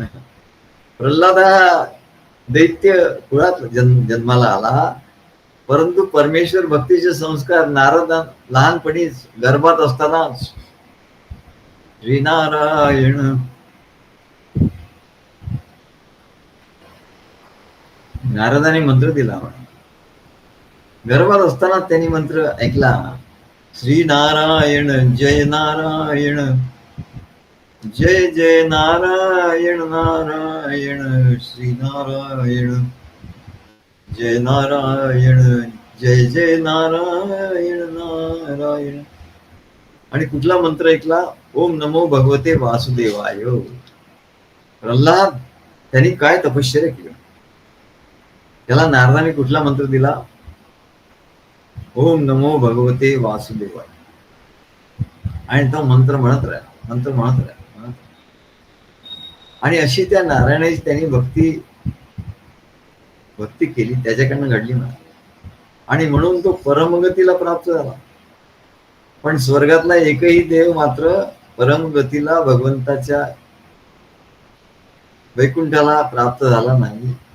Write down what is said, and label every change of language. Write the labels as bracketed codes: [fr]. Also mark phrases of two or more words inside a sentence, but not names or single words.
[mr] प्रल्हाद हा दैत्य कुळात जन्माला आला परंतु परमेश्वर भक्तीचे संस्कार नारद लहानपणीच गर्भात असतानाच श्रीनारायण नारदाने मंत्र दिला. गर्भात असताना त्यांनी मंत्र ऐकला, [sa] श्री नारायण जय नारायण जय जय नारायण नारायण श्री नारायण जय नारायण जय जय नारायण नारायण. [mr] आणि कुठला मंत्र ऐकला? [sa] ओम नमो भगवते वासुदेवाय. [mr] प्रल्हाद त्यांनी काय तपश्चर्या केली, त्याला नारदाने कुठला मंत्र दिला? [sa] ओम नमो भगवते वासुदेवाय. [mr] आणि तो मंत्र म्हणत राहा, मंत्र म्हणत राहा. आणि अशी त्या नारायणाची त्यांनी भक्ती केली, त्याच्याकडनं घडली ना. आणि म्हणून तो परमगतीला प्राप्त झाला. पण स्वर्गातला एकही देव मात्र परमगतीला भगवंताच्या वैकुंठाला प्राप्त झाला नाही.